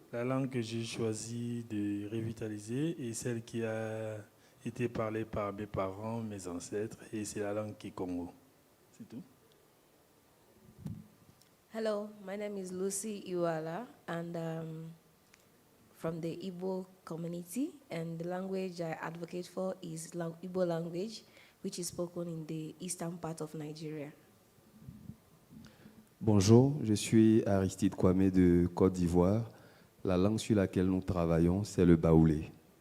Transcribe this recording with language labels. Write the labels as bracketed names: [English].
[French] La langue que j'ai choisi de revitaliser est celle qui a été parlée par mes parents, mes ancêtres, et c'est la langue Kikongo. C'est tout. [English] Hello, my name is Lucy Iwala, and from the Igbo community, and the language I advocate for is Igbo language, which is spoken in the eastern part of Nigeria. [French] Bonjour, je suis Aristide Kwame de Côte d'Ivoire. La langue sur laquelle nous travaillons, c'est le baoulé.